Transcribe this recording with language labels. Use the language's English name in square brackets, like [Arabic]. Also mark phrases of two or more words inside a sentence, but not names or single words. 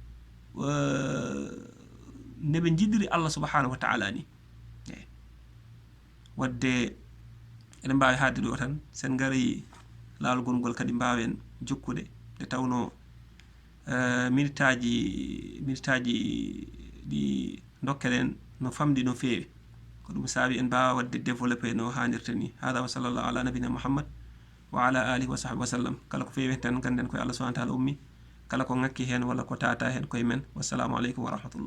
[Fula] neɓe jiɗiri [Arabic] الله سبحانه وتعالى [Fula] ni wadde eɗen mbawi hadde ɗo tan sen gari lawol ngol kadi mbawen jokkude nde tawno minitaji ɗi dokkeɗen no famdi no feewi ko ɗum saabi en mbawa wadde développé no hannirta ni hada [Arabic] وصلى الله على نبينا محمد وعلى آله وصحبه وسلم [Fula] kala ko feewi tan ganden koye [Arabic] الله سبحانه وتعالى [Fula] ummi kala ko ngakki hen walla ko tata hen koye men [Arabic] والسلام عليكم ورحمة الله